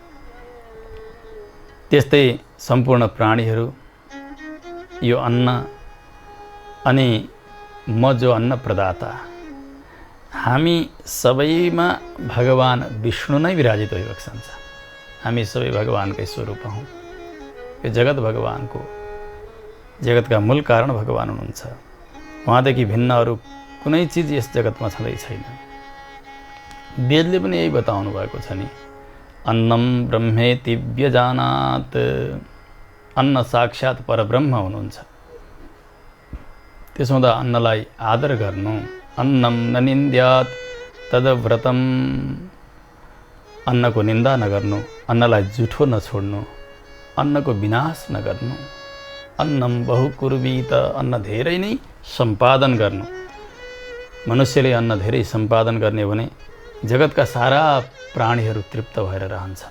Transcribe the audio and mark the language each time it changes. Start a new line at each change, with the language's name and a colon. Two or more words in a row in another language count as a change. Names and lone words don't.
Nepali: त्यस्तै सम्पूर्ण प्राणीहरू यो अन्न अनि म जो अन्न प्रदाता, हामी सबैमा भगवान विष्णु नै विराजित भइबस्छन्। हामी सबै भगवानकै स्वरूप हौँ। यो जगत भगवानको, जगतका मूल कारण भगवान हुनुहुन्छ। उहाँदेखि भिन्न अरू कुनै चिज यस जगतमा छँदै छैन। वेदले पनि यही बताउनु भएको छ नि,
Sanskrit: अन्नम ब्रह्मेति व्यजानात्,
Nepali: अन्न साक्षात् परब्रह्म हुनुहुन्छ। त्यसो हुँदा अन्नलाई आदर गर्नु।
Sanskrit: अन्नम न निन्द्यात् तदव्रतम,
Nepali: अन्नको निन्दा नगर्नु, अन्नलाई जुठो नछोड्नु, अन्नको विनाश नगर्नु।
Sanskrit: अन्नम बहुकुर्वीत,
Nepali: अन्न धेरै नै सम्पादन गर्नु। मनुष्यले अन्न धेरै सम्पादन गर्ने भने जगतका सारा प्राणीहरू तृप्त भएर रहन्छन्।